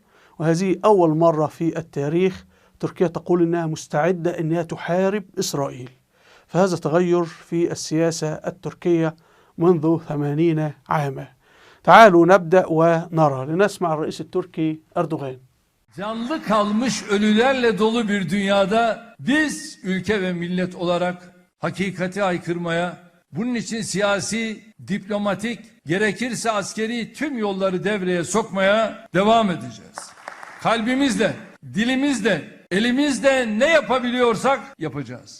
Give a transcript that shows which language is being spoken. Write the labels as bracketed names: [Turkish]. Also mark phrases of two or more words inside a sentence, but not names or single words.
[Arabic] وهذه أول مرة في التاريخ تركيا تقول إنها مستعدة إنها تحارب إسرائيل، فهذا تغير في السياسة التركية منذ 80 عاما. تعالوا نبدأ ونرى لنسمع الرئيس التركي أردوغان. [Turkish] Canlı kalmış ölülerle dolu bir dünyada biz ülke ve millet olarak hakikati haykırmaya, bunun için siyasi, diplomatik, gerekirse askeri tüm yolları devreye sokmaya devam edeceğiz. Kalbimizle, dilimizle, elimizle ne yapabiliyorsak yapacağız.